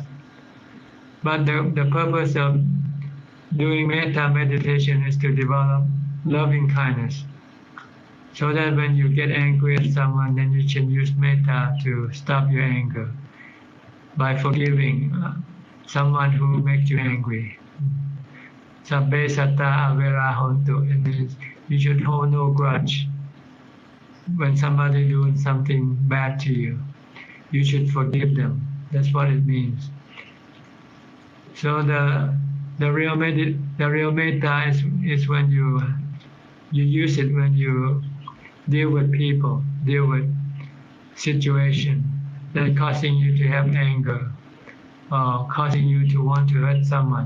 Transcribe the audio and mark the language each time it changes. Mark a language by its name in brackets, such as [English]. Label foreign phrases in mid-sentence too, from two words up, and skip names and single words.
[English] But the purpose of doing metta meditation is to develop loving kindness, so that when you get angry at someone, then you can use metta to stop your anger by forgiving someone who makes you angry. [Pali] Sabbe satta avera hontu. [English] It means you should hold no grudge. When somebody doing something bad to you, you should forgive them. That's what it means. So the real metta is when you use it when you deal with people, deal with situation that causing you to have anger or causing you to want to hurt someone.